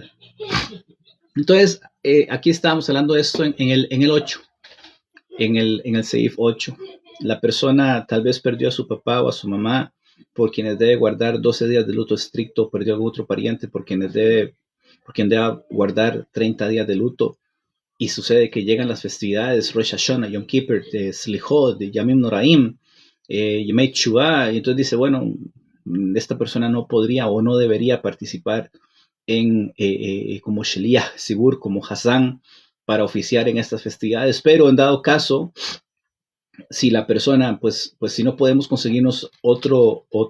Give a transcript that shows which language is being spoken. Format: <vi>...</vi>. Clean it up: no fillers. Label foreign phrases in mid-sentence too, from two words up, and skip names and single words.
<es>Entonces, aquí estábamos hablando de esto en el 8, en el Seif 8. La persona tal vez perdió a su papá o a su mamá, por quienes debe guardar 12 días de luto estricto, perdió a algún otro pariente por quien debe guardar 30 días de luto, y sucede que llegan las festividades, Rosh Hashanah, Yom Kippur, de Slichot, de Yamim Noraim, Yemei Tshuva, y entonces dice, bueno, esta persona no podría o no debería participar como</es> <he>שליח ציבור,</he> <es>como Hazán, para oficiar en estas festividades, pero en dado caso, si la persona, pues si no podemos conseguirnos otro</es>